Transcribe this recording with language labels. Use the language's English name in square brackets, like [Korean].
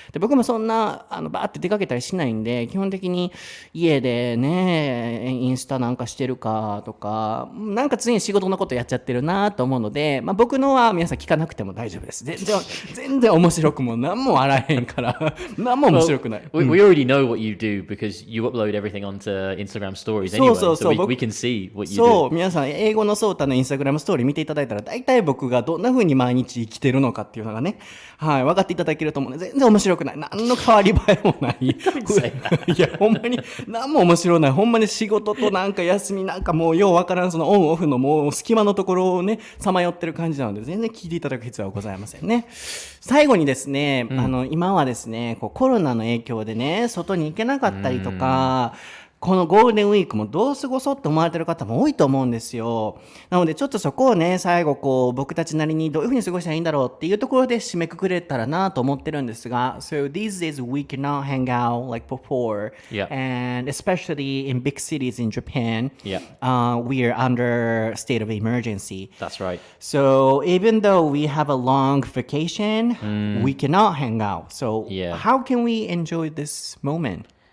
[Japanese] で、僕もそんな、バーって出かけたりしないんで、基本的に家でね、インスタなんかしてるかとか、なんか常に仕事のことやっちゃってるなと思うので、僕のは皆さん聞かなくても大丈夫です。全然面白くも何もあらへんから、何も面白くない。 [English] We already know what you do because you upload everything onto Instagram stories anyway, so we can see what you do. [Japanese] そう、皆さん英語のソータのインスタグラムストーリー見ていただいたら、大体僕がどんな風に毎日生きてるのかっていうのがね、分かっていただけると思うので、全然面白くない。何の変わり映えもない。いや、ほんまに何も面白ない。ほんまに仕事となんか休みなんかもうようわからん、そのオンオフのもう隙間のところをね、さまよってる感じなので、全然聞いていただく必要はございませんね。最後にですね、今はですね、コロナの影響でね、外に行けなかったりとか、このゴールデンウィークもどう過ごそうって思われてる方も多いと思うんですよ。なのでちょっとそこをね、最後僕たちなりにどういうふうに過ごしたらいいんだろうっていうところで締めくくれたらなと思ってるんですが、 [English] So these days we cannot hang out like before. Yeah. And especially in big cities in Japan, Yeah. We are under state of emergency. That's right. So even though we have a long vacation, we cannot hang out. So how can we enjoy this moment?